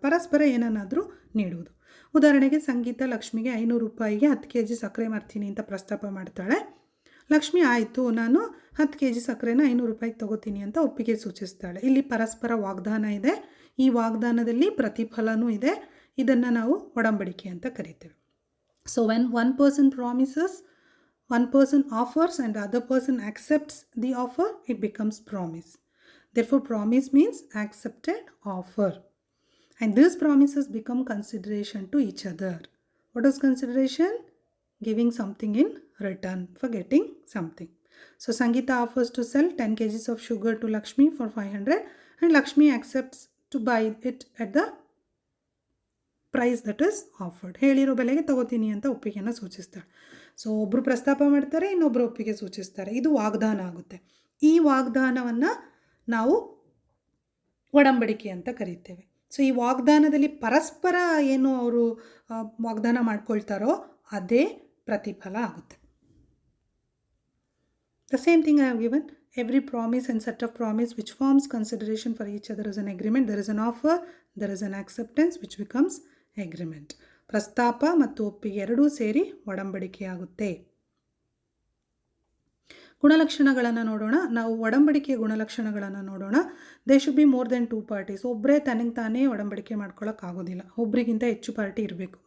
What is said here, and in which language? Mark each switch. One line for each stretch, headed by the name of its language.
Kannada: ಪರಸ್ಪರ ಏನನ್ನಾದರೂ ನೀಡುವುದು. ಉದಾಹರಣೆಗೆ ಸಂಗೀತ ಲಕ್ಷ್ಮಿಗೆ 500 ರೂಪಾಯಿಗೆ 10 kg ಸಕ್ಕರೆ ಮಾಡ್ತೀನಿ ಅಂತ ಪ್ರಸ್ತಾಪ ಮಾಡ್ತಾಳೆ. ಲಕ್ಷ್ಮಿ ಆಯಿತು ನಾನು 10 kg ಸಕ್ಕರೆನ 500 ರೂಪಾಯಿಗೆ ತೊಗೋತೀನಿ ಅಂತ ಒಪ್ಪಿಗೆ ಸೂಚಿಸ್ತಾಳೆ. ಇಲ್ಲಿ ಪರಸ್ಪರ ವಾಗ್ದಾನ ಇದೆ, ಈ ವಾಗ್ದಾನದಲ್ಲಿ ಪ್ರತಿಫಲನೂ ಇದೆ. ಇದನ್ನು ನಾವು ಒಡಂಬಡಿಕೆ ಅಂತ ಕರಿತೇವೆ.
English: So when one person promises, one person offers and the other person accepts the offer, it becomes promise. Therefore promise means accepted offer. And these promises become consideration to each other. What is consideration? Giving something in return for getting something. So Sangeeta offers to sell 10 kgs of sugar to Lakshmi for 500 and Lakshmi accepts to buy it at the price that is offered.
Kannada: ಹೇಳಿರೋ ಬೆಲೆಗೆ ತಗೋತೀನಿ ಅಂತ ಒಪ್ಪಿಗೆಯನ್ನು ಸೂಚಿಸ್ತಾಳೆ. So ಒಬ್ಬರು ಪ್ರಸ್ತಾಪ ಮಾಡ್ತಾರೆ, ಇನ್ನೊಬ್ಬರು ಒಪ್ಪಿಗೆ ಸೂಚಿಸ್ತಾರೆ. ಇದು ವಾಗ್ದಾನ ಆಗುತ್ತೆ. ಈ ವಾಗ್ದಾನವನ್ನು ನಾವು ಒಡಂಬಡಿಕೆ ಅಂತ ಕರೀತೇವೆ. ಸೊ ಈ ವಾಗ್ದಾನದಲ್ಲಿ ಪರಸ್ಪರ ಏನು ಅವರು ವಾಗ್ದಾನ ಮಾಡ್ಕೊಳ್ತಾರೋ ಅದೇ ಪ್ರತಿಫಲ ಆಗುತ್ತೆ.
English: The same thing I have given. Every promise and set of promise which forms consideration for each other is an agreement. There is an offer, there is an acceptance which becomes agreement.
Kannada: ಪ್ರಸ್ತಾಪ ಮತ್ತು ಒಪ್ಪಿಗೆ ಎರಡೂ ಸೇರಿ ಒಡಂಬಡಿಕೆ ಆಗುತ್ತೆ. ಗುಣಲಕ್ಷಣಗಳನ್ನು ನೋಡೋಣ. ನಾವು ಒಡಂಬಡಿಕೆಯ ಗುಣಲಕ್ಷಣಗಳನ್ನು ನೋಡೋಣ.
English: They should be more than 2 parties.
Kannada: ಒಬ್ಬರೇ ತನಗೆ ತಾನೇ ಒಡಂಬಡಿಕೆ ಮಾಡ್ಕೊಳ್ಳೋಕ್ಕಾಗೋದಿಲ್ಲ, ಒಬ್ಬರಿಗಿಂತ ಹೆಚ್ಚು ಪಾರ್ಟಿ ಇರಬೇಕು.